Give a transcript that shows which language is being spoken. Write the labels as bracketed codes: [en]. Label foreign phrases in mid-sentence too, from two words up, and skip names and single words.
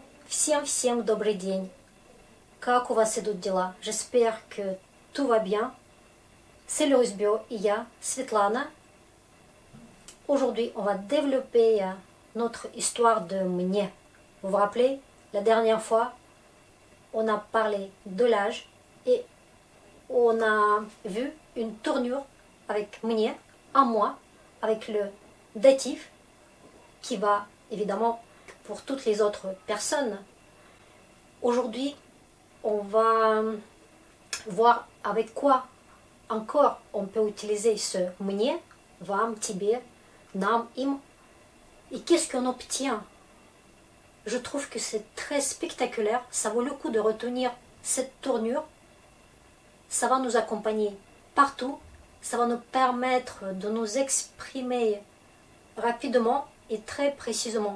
[ru] Всем добрый день. Как у вас идут дела? [fr] J'espère que tout va bien. C'est Loris Bio et я, Svetlana. Aujourd'hui, on va développer notre histoire de мне. Vous vous rappelez, la dernière fois, on a parlé de l'âge et on a vu une tournure avec мне, à moi, avec le datif qui va évidemment pour toutes les autres personnes. Aujourd'hui, on va voir avec quoi encore on peut utiliser ce [ru] мне, вам, тебе, нам, им. [fr] Et qu'est-ce qu'on obtient? Je trouve que c'est très spectaculaire. Ça vaut le coup de retenir cette tournure. Ça va nous accompagner partout. Ça va nous permettre de nous exprimer rapidement et très précisément.